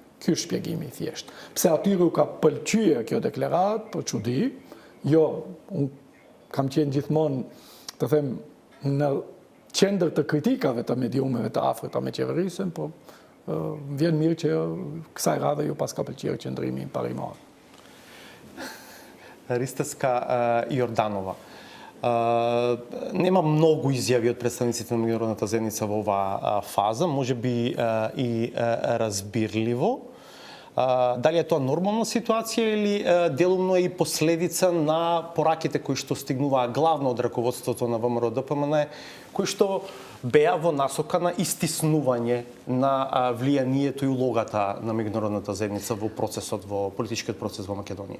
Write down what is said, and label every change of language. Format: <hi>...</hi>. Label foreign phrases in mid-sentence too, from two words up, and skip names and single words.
<sq>Ky është shpjegimi i thjeshtë. Pse atyre u ka pëlqyer kjo deklaratë, për çudi, jo, unë kam qenë gjithmonë, të them, në qendër të kritikave të mediumeve të afërta me qeverisën, po vjen mirë që kësaj radhe ju pas ka pëlqyer qëndrimi parimor.</sq> <mk>Ристевска-Јорданова. Нема многу изјави од представниците на меѓународната заедница во оваа фаза, може би и разбирливо. Дали е тоа нормална ситуација или делумно е и последица на пораките кои што стигнуваа главно од раководството на ВМРО ДПМН, кои што беа во насока на истиснување на влијанието и улогата на меѓународната заедница во процесот, во политичкиот процес во Македонија?</mk>